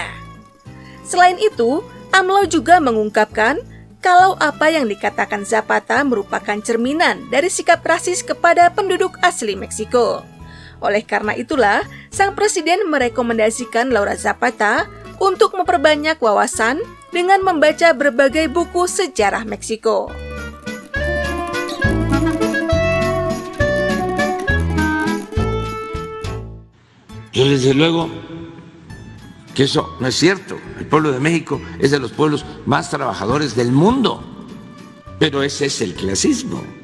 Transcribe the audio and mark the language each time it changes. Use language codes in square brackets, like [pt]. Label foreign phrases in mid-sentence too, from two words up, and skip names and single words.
[id] Selain itu, AMLO juga mengungkapkan kalau apa yang dikatakan Zapata merupakan cerminan dari sikap rasis kepada penduduk asli Meksiko. Oleh karena itulah, sang presiden merekomendasikan Laura Zapata untuk memperbanyak wawasan dengan membaca berbagai buku sejarah Meksiko. [es] Yo desde luego que eso no es cierto. El pueblo de México es de los pueblos más trabajadores del mundo, pero ese es el clasismo.